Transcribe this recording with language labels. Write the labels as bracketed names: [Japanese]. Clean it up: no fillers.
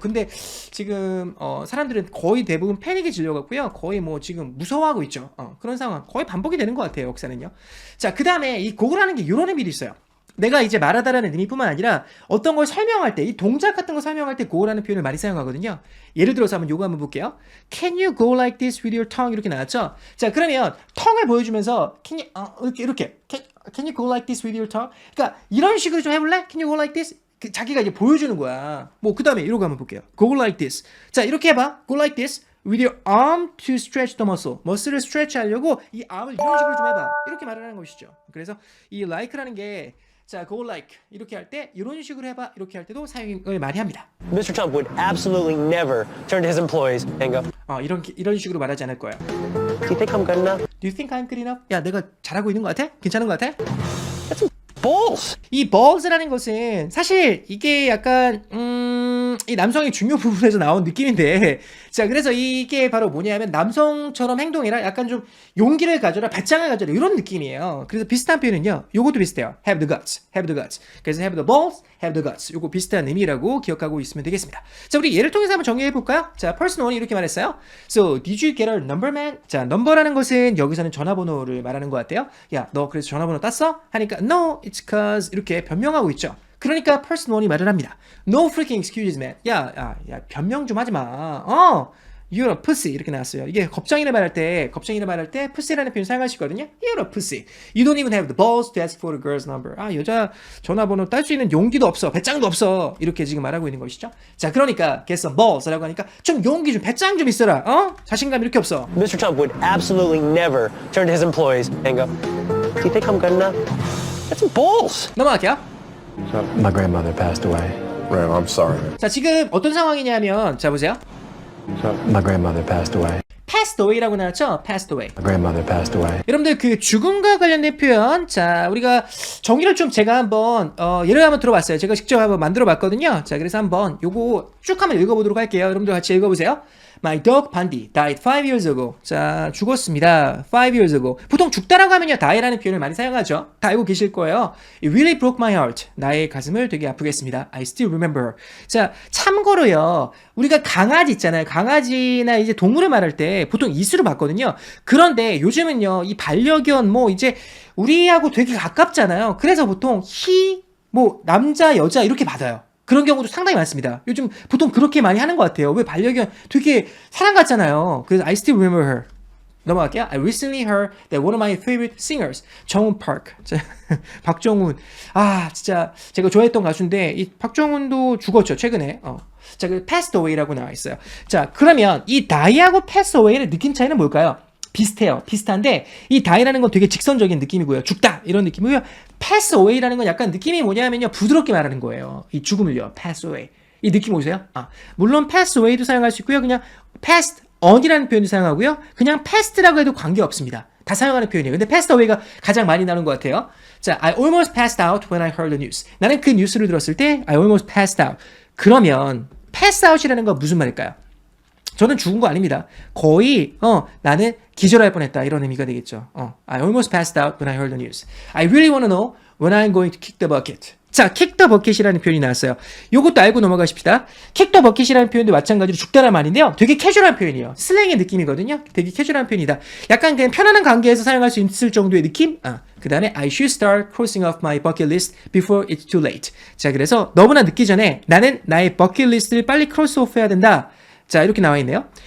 [Korean] 근데 지금 사람들은 거의 대부분 패닉에 질려갖고요. 거의 지금 무서워하고 있죠. 그런 상황 거의 반복이 되는 것 같아요. 역사는요. 자, 그 다음에 이 고고라는 게 이런 의미도 있어요. 내가 이제 말하다라는 의미뿐만 아니라 어떤 걸 설명할 때, 이 동작 같은 거 설명할 때 go라는 표현을 많이 사용하거든요. 예를 들어서 요거 한번 볼게요. [English] Can you go like this with your tongue? [Korean] 이렇게 나왔죠? [English] 자, 그러면 tongue을 보여주면서 can you, 이렇게 can you go like this with your tongue? [Korean] 그러니까 이런 식으로 좀 해볼래? [English] Can you go like this? [Korean] 자기가 이제 보여주는 거야. 그 다음에 이러고 한번 볼게요. [English] Go like this. [Korean] 자, 이렇게 해봐. [English] Go like this. With your arm to stretch the muscle. [Korean] 머슬을 스트레치 하려고 이 arm을 이런 식으로 좀 해봐. 이렇게 말을 하는 것이죠. 그래서 이 like라는 게 자, go like 이렇게 할 때 이런 식으로 해봐 이렇게 할 때도 사용을 많이 합니다. [English] Mr. Trump would absolutely never turn to his employees and go, [Korean] 이런 식으로 말하지 않을 거예요. [English] Do you think I'm good enough? Do you think I'm good enough? [Korean] 야, 내가 잘하고 있는 것 같아? 괜찮은 것 같아? [English] Balls! [Korean] 이 balls라는 것은 사실 이게 약간 이 남성의 중요 부분에서 나온 느낌인데, 자, 그래서 이게 바로 뭐냐면 남성처럼 행동해라, 약간 좀 용기를 가져라, 배짱을 가져라 이런 느낌이에요. 그래서 비슷한 표현은요, 요것도 비슷해요. [English] have the guts, have the guts. 그래서 have the balls, have the guts. [Korean] 요거 비슷한 의미라고 기억하고 있으면 되겠습니다. 자, 우리 예를 통해서 한번 정리해 볼까요? 자, person 1이 이렇게 말했어요. [English] So, did you get a number, man? [Korean] 자, number라는 것은 여기서는 전화번호를 말하는 것 같아요. 야, 너 그래서 전화번호 땄어? 하니까 [English] no, it's cause [Korean] 이렇게 변명하고 있죠. 그러니까 person 1이 말을 합니다. [English] No freaking excuses, man. [Korean] 야, 변명 좀 하지 마. [English] You're a pussy 이렇게 나왔어요. [Korean] 이게 겁쟁이를 말할 때 pussy라는 표현 사용할 수 있거든요. [English] You're a pussy. You don't even have the balls to ask for the girl's number. [Korean] 여자 전화번호 딸 수 있는 용기도 없어, 배짱도 없어. 이렇게 지금 말하고 있는 것이죠. 자, 그러니까 get some balls라고 하니까 좀 용기 좀, 배짱 좀 있어라. 자신감 이렇게 없어. [English] Mr. Trump would absolutely never turn to his employees and go, Do you think I'm good enough? Get some balls! [Korean] 넘어갈게요. [English] My grandmother passed away. Man, I'm sorry. [Korean] 자, 지금 어떤 상황이냐면, 자, 보세요. [English] My grandmother passed away. [Korean] passed away라고 나왔죠? [English] passed away. My grandmother passed away. [Korean] 여러분들 그 죽음과 관련된 표현, 자, 우리가 정의를 좀 제가 한번 예를 한번 들어봤어요. 제가 직접 한번 만들어 봤거든요. 자, 그래서 한번 요거 쭉 한번 읽어보도록 할게요. 여러분들 같이 읽어보세요. [English] My dog Bandy died 5 years ago. [Korean] 자, 죽었습니다. 5 years ago. 보통 죽다라고 하면요, die라는 표현을 많이 사용하죠. 다 알고 계실 거예요. [English] It really broke my heart. [Korean] 나의 가슴을 되게 아프게 했습니다. [English] I still remember. [Korean] 자, 참고로요, 우리가 강아지 있잖아요. 강아지나 이제 동물을 말할 때 보통 이수로 받거든요. 그런데 요즘은요, 이 반려견 이제 우리하고 되게 가깝잖아요. 그래서 보통 he, 남자, 여자 이렇게 받아요. 그런 경우도 상당히 많습니다. 요즘 보통 그렇게 많이 하는 것 같아요. 왜 반려견 되게 사랑 같잖아요. [English] 그래서 I still remember her. [Korean] 넘어갈게요. [English] I recently heard that one of my favorite singers, 정훈 Park. [Korean] 박정훈. 진짜 제가 좋아했던 가수인데 이 박정훈도 죽었죠, 최근에. 자, 그 passed away라고 나와 있어요. 자, 그러면 이 die하고 pass away의 느낌 차이는 뭘까요? 비슷해요. 비슷한데 이 die라는 건 되게 직선적인 느낌이고요. 죽다 이런 느낌이고요. pass away라는 건 약간 느낌이 뭐냐면요, 부드럽게 말하는 거예요. 이 죽음을요. pass away. 이 느낌 오세요? 물론 pass away도 사용할 수 있고요. 그냥 passed on이라는 표현도 사용하고요. 그냥 passed라고 해도 관계없습니다. 다 사용하는 표현이에요. 근데 passed away가 가장 많이 나오는 것 같아요. [English] 자, I almost passed out when I heard the news. [Korean] 나는 그 뉴스를 들었을 때 [English] I almost passed out. [Korean] 그러면 pass out이라는 건 무슨 말일까요? 저는 죽은 거 아닙니다. 거의 나는 기절할 뻔했다 이런 의미가 되겠죠. [English] I almost passed out when I heard the news. I really want to know when I'm going to kick the bucket. [Korean] 자, kick the bucket이라는 표현이 나왔어요. 요것도 알고 넘어가십시다. kick the bucket이라는 표현도 마찬가지로 죽다란 말인데요. 되게 캐주얼한 표현이에요. 슬랭의 느낌이거든요. 되게 캐주얼한 표현이다. 약간 그냥 편안한 관계에서 사용할 수 있을 정도의 느낌? 그 다음에 [English] I should start crossing off my bucket list before it's too late. [Korean] 자, 그래서 너무나 늦기 전에 나는 나의 버킷 리스트를 빨리 크로스 오프 해야 된다. 자, 이렇게 나와 있네요.